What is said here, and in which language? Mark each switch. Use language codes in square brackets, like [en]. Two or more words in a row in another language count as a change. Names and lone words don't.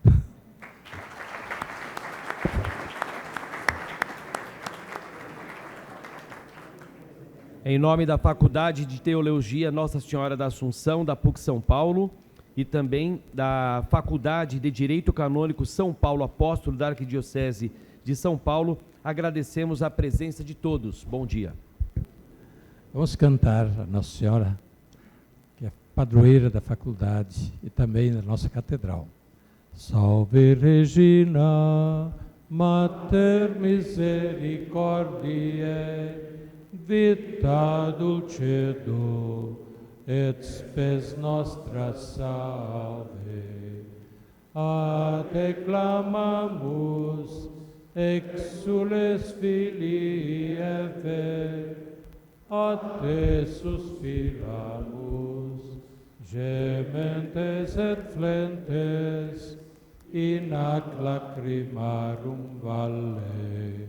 [pt] Em nome da Faculdade de Teologia Nossa Senhora da Assunção, da PUC São Paulo, e também da Faculdade de Direito Canônico São Paulo Apóstolo da Arquidiocese de São Paulo, agradecemos a presença de todos. Bom dia. Vamos cantar a Nossa Senhora, que é padroeira da faculdade e também da nossa catedral. [la] Salve Regina, Mater misericordiae, vita dulcedo, et spes nostra salve. A te clamamus, exules filii Eve, a te suspiramus, gementes et flentes, in ac lacrimarum valle.